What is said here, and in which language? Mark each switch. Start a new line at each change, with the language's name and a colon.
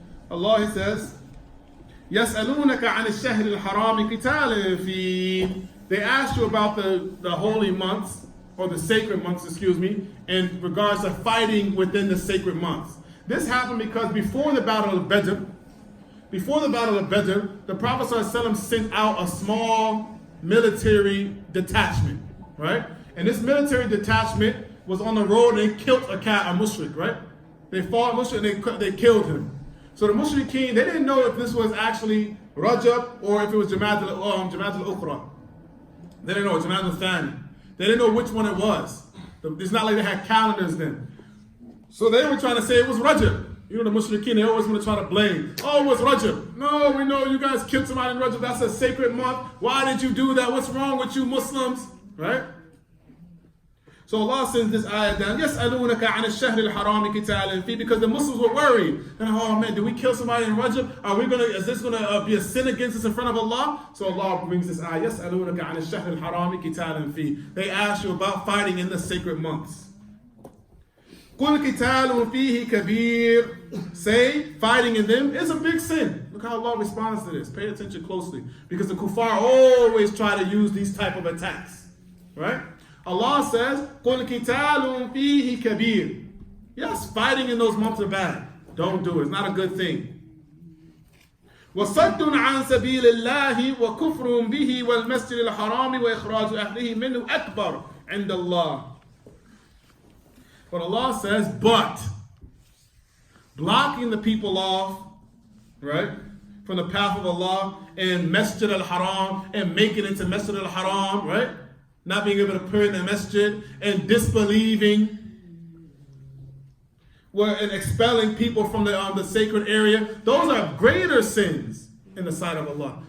English: Allah, He says,
Arabic: يَسْأَلُونَكَ عَنِ الشَّهْرِ الْحَرَامِ قِتَالٍ فِيهِ.
English: They ask you about the holy months, or the sacred months, in regards to fighting within the sacred months. This happened because before the Battle of Badr, the Prophet ﷺ sent out a small military detachment, right? And this military detachment was on the road and they killed a mushrik, right? They fought mushrik and they killed him. So the mushrikeen, they didn't know if this was actually Rajab or if it was Jama'at al-Ukhra. They didn't know, Jama'at al-Thani. They didn't know which one it was. It's not like they had calendars then. So they were trying to say it was Rajab. You know the mushrikeen, they always want to try to blame. Oh, it was Rajab. No, we know you guys killed somebody in Rajab. That's a sacred month. Why did you do that? What's wrong with you Muslims? Right? So Allah sends this ayah down.
Arabic: يَسْأَلُونَكَ عَنِ الشَّهْرِ الْحَرَامِ قِتَالٍ فِيهِ,
English: because the Muslims were worried. And oh man, did we kill somebody in Rajab? Is this gonna be a sin against us in front of Allah? So Allah brings this ayah.
Arabic: يَسْأَلُونَكَ عَنِ الشَّهْرِ الْحَرَامِ قِتَالٍ فِيهِ.
English: They ask you about fighting in the sacred months.
Arabic: قُلْ قِتَالٌ فِيهِ كَبِيرٌ.
English: Say, fighting in them is a big sin. Look how Allah responds to this. Pay attention closely. Because the kuffar always try to use these type of attacks. Right? Allah says,
Arabic: قُلْ قِتَالٌ فِيهِ كَبِيرٌ.
English: Yes, fighting in those months are bad. Don't do it. It's not a good thing.
Arabic: وَصَدٌّ عَنْ سَبِيلِ اللَّهِ وَكُفْرٌ بِهِ وَالْمَسْجِدِ الْحَرَامِ وَإِخْرَاجُ أَهْلِهِ مِنْهُ أَكْبَرُ عِنْدَ اللَّهِ.
English: But Allah says, but blocking the people off, right, from the path of Allah and Masjid al-Haram and making it into Masjid al-Haram, right, not being able to pray in the masjid and disbelieving and expelling people from the sacred area, those are greater sins in the sight of Allah.